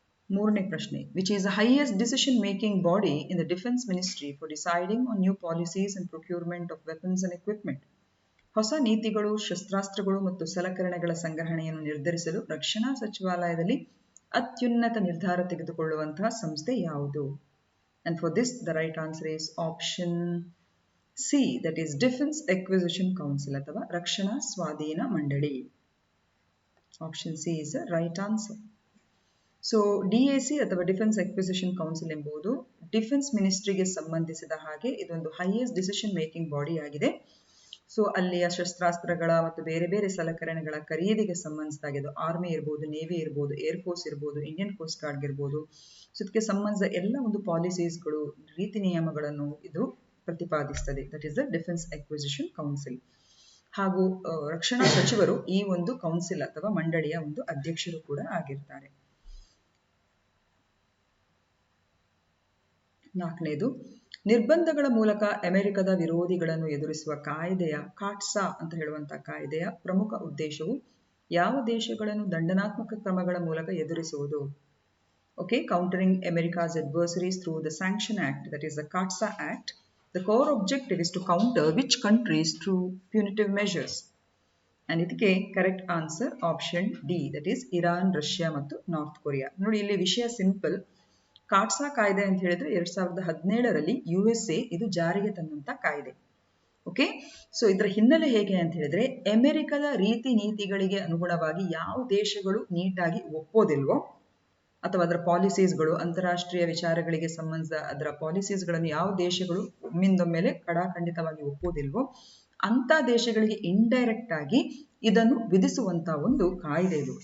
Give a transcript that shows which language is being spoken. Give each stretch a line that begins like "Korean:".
Kannada: ಮೂರನೇ ಪ್ರಶ್ನೆ,
English: Which is the highest decision making body in the defence ministry for deciding on new policies and procurement of weapons and equipment?
Kannada: ಹೊಸ ನೀತಿಗಳು, ಶಸ್ತ್ರಾಸ್ತ್ರಗಳು ಮತ್ತು ಸಲಕರಣೆಗಳ ಸಂಗ್ರಹಣೆಯನ್ನು ನಿರ್ಧರಿಸಲು ರಕ್ಷಣಾ ಸಚಿವಾಲಯದಲ್ಲಿ ಅತ್ಯುನ್ನತ ನಿರ್ಧಾರ ತೆಗೆದುಕೊಳ್ಳುವಂತಹ ಸಂಸ್ಥೆ ಯಾವುದು?
English: And for this the right answer is option C, that is Defense Acquisition Council
Kannada: ಅಥವಾ ರಕ್ಷಣಾ ಸ್ವಾಧೀನ ಮಂಡಳಿ.
English: Option C is the right answer.
Kannada: So DAC ಅಥವಾ ಡಿಫೆನ್ಸ್ ಅಕ್ವಿಸಿಷನ್ ಕೌನ್ಸಿಲ್ ಎಂಬುದು ಡಿಫೆನ್ಸ್ ಮಿನಿಸ್ಟ್ರಿಗೆ ಸಂಬಂಧಿಸಿದ ಹಾಗೆ ಇದೊಂದು ಹೈಯೆಸ್ಟ್ ಡಿಸಿಷನ್ ಮೇಕಿಂಗ್ ಬಾಡಿ ಆಗಿದೆ. ಸೊ ಅಲ್ಲಿಯ ಶಸ್ತ್ರಾಸ್ತ್ರಗಳ ಮತ್ತು ಬೇರೆ ಬೇರೆ ಸಲಕರಣೆಗಳ ಖರೀದಿಗೆ ಸಂಬಂಧಿಸಿದಾಗೆ ಅದು ಆರ್ಮಿ ಇರ್ಬೋದು, ನೇವಿ ಇರ್ಬೋದು, ಏರ್ಫೋರ್ಸ್ ಇರ್ಬೋದು, ಇಂಡಿಯನ್ ಕೋಸ್ಟ್ ಗಾರ್ಡ್ ಇರ್ಬೋದು. ಸೊ ಇದಕ್ಕೆ ಸಂಬಂಧಿಸಿದ ಎಲ್ಲ ಒಂದು ಪಾಲಿಸೀಸ್ಗಳು, ರೀತಿ ನಿಯಮಗಳನ್ನು ಇದು ಪ್ರತಿಪಾದಿಸ್ತದೆ.
English: That is the defence acquisition council.
Kannada: ಹಾಗೂ ರಕ್ಷಣಾ ಸಚಿವರು ಈ ಒಂದು ಕೌನ್ಸಿಲ್ ಅಥವಾ ಮಂಡಳಿಯ ಒಂದು ಅಧ್ಯಕ್ಷರು ಕೂಡ ಆಗಿರ್ತಾರೆ. ನಾಲ್ಕನೇದು, ನಿರ್ಬಂಧಗಳ ಮೂಲಕ ಅಮೆರಿಕದ ವಿರೋಧಿಗಳನ್ನು ಎದುರಿಸುವ ಕಾಯ್ದೆಯ ಕಾಟ್ಸಾ ಅಂತ ಹೇಳುವಂತಹ ಕಾಯ್ದೆಯ ಪ್ರಮುಖ ಉದ್ದೇಶವು ಯಾವ ದೇಶಗಳನ್ನು ದಂಡನಾತ್ಮಕ ಕ್ರಮಗಳ ಮೂಲಕ ಎದುರಿಸುವುದು?
English: Okay, countering America's adversaries through the Sanction Act, that is the CAATSA Act. The core objective is to counter which countries through punitive measures? And
Kannada: ಇದಕ್ಕೆ
English: Correct answer option D, that is Iran, Russia ಮತ್ತು North Korea.
Kannada: ನೋಡಿ, ಇಲ್ಲಿ ವಿಷಯ simple. ಕಾಟ್ಸಾ ಕಾಯ್ದೆ ಅಂತ ಹೇಳಿದ್ರೆ 2017ರಲ್ಲಿ USA ಇದು ಜಾರಿಗೆ ತಂದಂತ ಕಾಯ್ದೆ. ಓಕೆ, ಸೊ ಇದರ ಹಿನ್ನೆಲೆ ಹೇಗೆ ಅಂತ ಹೇಳಿದ್ರೆ, ಅಮೆರಿಕದ ರೀತಿ ನೀತಿಗಳಿಗೆ ಅನುಗುಣವಾಗಿ ಯಾವ ದೇಶಗಳು ನೀಟಾಗಿ ಒಪ್ಪೋದಿಲ್ವೋ ಅಥವಾ ಅದರ ಪಾಲಿಸೀಸ್ಗಳು, ಅಂತಾರಾಷ್ಟ್ರೀಯ ವಿಚಾರಗಳಿಗೆ ಸಂಬಂಧಿಸಿದ ಅದರ ಪಾಲಿಸೀಸ್ಗಳನ್ನು ಯಾವ ದೇಶಗಳು ಒಮ್ಮಿಂದೊಮ್ಮೆಲೆ ಕಡಾಖಂಡಿತವಾಗಿ ಒಪ್ಪೋದಿಲ್ವೋ ಅಂತ ದೇಶಗಳಿಗೆ ಇಂಡೈರೆಕ್ಟ್ ಆಗಿ ಇದನ್ನು ವಿಧಿಸುವಂತಹ ಒಂದು ಕಾಯ್ದೆ ಇದು.